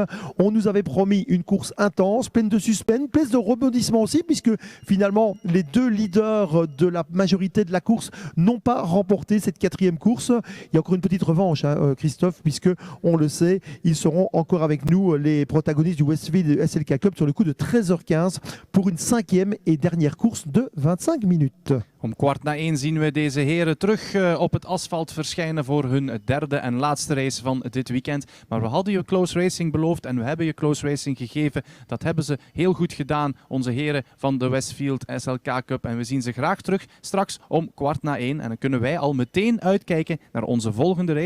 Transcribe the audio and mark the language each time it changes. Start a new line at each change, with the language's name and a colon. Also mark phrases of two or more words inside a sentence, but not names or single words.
French: On nous avait promis une course intense, pleine de suspense, pleine de rebondissements aussi, puisque finalement les deux leaders de la majorité de la course n'ont pas remporté cette quatrième course. Il y a encore une petite revanche, Christophe, puisque on le sait, ils seront encore avec nous, les protagonistes du Westfield SLK Cup, sur le coup de 13h15 pour une cinquième et dernière course de 25 minutes.
Dutch: Om 1:15 zien we deze heren terug op het asfalt verschijnen voor hun derde en laatste race van dit weekend. Maar we hadden je
English: close racing
Dutch: beloofd en we hebben je
English: close racing
Dutch: gegeven. Dat hebben ze heel goed gedaan, onze heren van de Westfield SLK Cup. En we zien ze graag terug straks om 1:15. En dan kunnen wij al meteen uitkijken naar onze volgende race.